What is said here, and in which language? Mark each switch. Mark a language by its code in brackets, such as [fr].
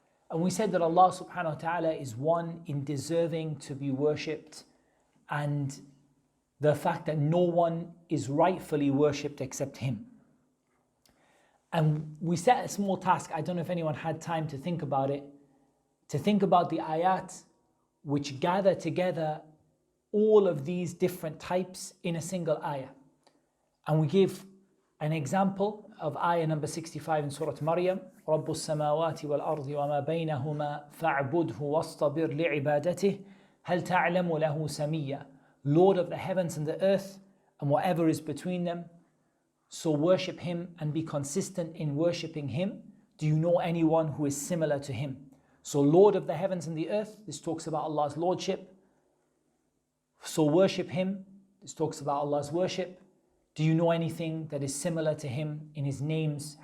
[en] And we said that Allah subhanahu wa ta'ala is one in deserving to be worshipped, and the fact that no one is rightfully worshipped except Him. And we set a small task, I don't know if anyone had time to think about it, to think about the ayat which gather together all of these different types in a single ayah. And we gave an example of ayah number 65 in Surah Maryam, [ar] رَبُّ السَّمَاوَاتِ وَالْأَرْضِ وَمَا بَيْنَهُمَا فَاعْبُدْهُ وَاصْطَبِرْ لِعِبَادَتِهِ هَلْ تَعْلَمُ لَهُ سَمِيًّا. [en] Lord of the heavens and the earth and whatever is between them, so worship Him and be consistent in worshipping Him. Do you know anyone who is similar to Him? So Lord of the heavens and the earth, this talks about Allah's lordship. So worship Him, this talks about Allah's worship. Do you know anything that is similar to Him in His names?